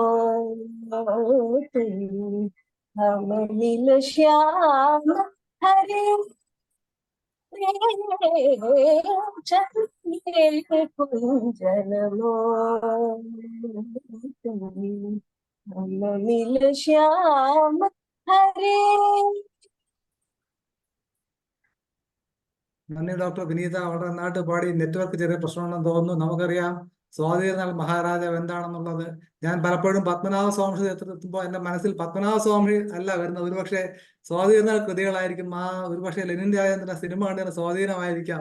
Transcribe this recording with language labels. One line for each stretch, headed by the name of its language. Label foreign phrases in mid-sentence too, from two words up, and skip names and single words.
Hindi: हम नील श्याम हरे जन्मो हम नील श्याम हरे.
Malayalam: നന്ദി ഡോക്ടർ വിനീത. വളരെ നന്നായിട്ട് പാടി. നെറ്റ്വർക്ക് ചെറിയ പ്രശ്നമുണ്ടെന്ന് തോന്നുന്നു. നമുക്കറിയാം സ്വാതിരുന്നാൾ മഹാരാജാവ് എന്താണെന്നുള്ളത്. ഞാൻ പലപ്പോഴും പത്മനാഭ സ്വാമി ക്ഷേത്രത്തിലെത്തുമ്പോൾ എന്റെ മനസ്സിൽ പത്മനാഭ സ്വാമി അല്ല വരുന്നത്. ഒരുപക്ഷെ സ്വാതിരുന്നാൾ കൃതികളായിരിക്കും. ഒരുപക്ഷെ ലെനിൻ രാജേന്ദ്രന്റെ സിനിമ കണ്ടതിന് സ്വാധീനമായിരിക്കാം.